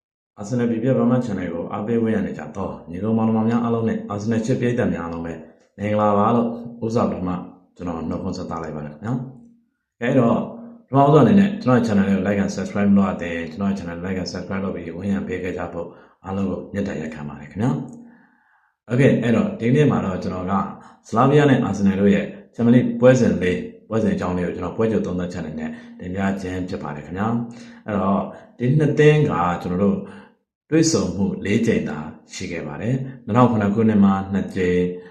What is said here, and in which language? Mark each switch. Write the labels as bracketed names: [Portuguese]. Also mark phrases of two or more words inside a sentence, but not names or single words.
[Burmese] အာဆင်နယ်ပြည်ပြဗမာ channel ကိုအားပေးဝင်ရနေကြတော့ညီကောင်မောင်နှမများအားလုံးနဲ့အာဆင်နယ်ချစ်ပြိတ္တများအားလုံးပဲမင်္ဂလာပါလို့ဥစ္စာပထမကျွန် တော်နှုတ်ခွန်းဆက်သလိုက်ပါတယ်ခင်ဗျာ။အဲ့တော့ပထမဆုံးအနေနဲ့ကျွန်တော် channel ကို [English] like and subscribe [Burmese] လုပ်ရတဲ့ကျွန်တော် channel [English] like and subscribe [Burmese] လုပ်ပြီးဝင်ရပေးခဲ့ကြဖို့အားလုံးကိုမြတ်တရက်ခံပါတယ်ခင်ဗျာ။ Okay အဲ့တော့ဒီနေ့မှာတော့ကျွန်တော်ကစလာဗီးယားနဲ့အာဆင်နယ်တို့ရဲ့ Champions League ပွဲစဉ်အကြောင်းလေးကိုကျွန်တော်ပွဲကြိုသုံးသပ်ချက်နဲ့တင်ပြခြင်းဖြစ်ပါတယ်ခင်ဗျာ။အဲ့တော့ဒီနှစ်သင်းကကျွန်တော်တို့တွေ့ဆုံမှု၄ကြိမ်သာရှိခဲ့ပါတယ်2009ခုနှစ်မှာ2ကြိမ်